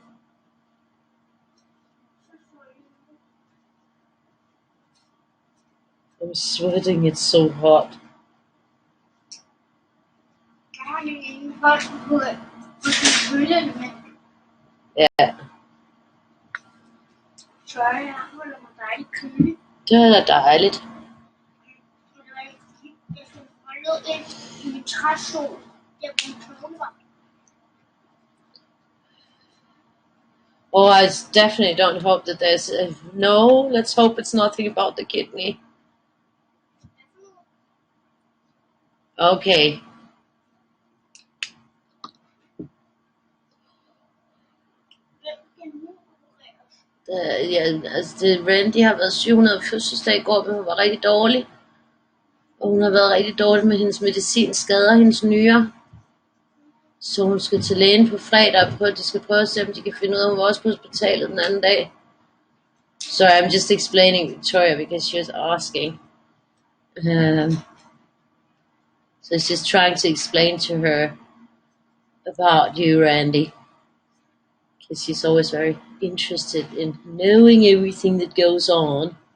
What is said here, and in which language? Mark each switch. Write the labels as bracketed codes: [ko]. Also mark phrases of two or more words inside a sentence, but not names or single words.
[en] I'm sweating, it's so hot. [da] Jeg har lige en hånd på bølgen med. Ja. Så jeg holder mig dejligt kølig. Det er da dejligt. Jeg skal holde ind i min træstol, der på min knogle var. [en] Oh, I definitely don't hope that there's no, let's hope it's nothing about the kidney. Okay. [da] Randy har været 700 fødselsdag i går, men hun var rigtig dårlig. Og hun har været rigtig dårlig med hendes medicin, skader hendes nyrer. Så hun skal til lægen på fredag og de skal prøve at se, om de kan finde ud af, hun var også på hospitalet den anden dag. [en] So I'm just explaining Victoria because she was asking. So it's just trying to explain to her about you, Randy. Because she's always very interested in knowing everything that goes on.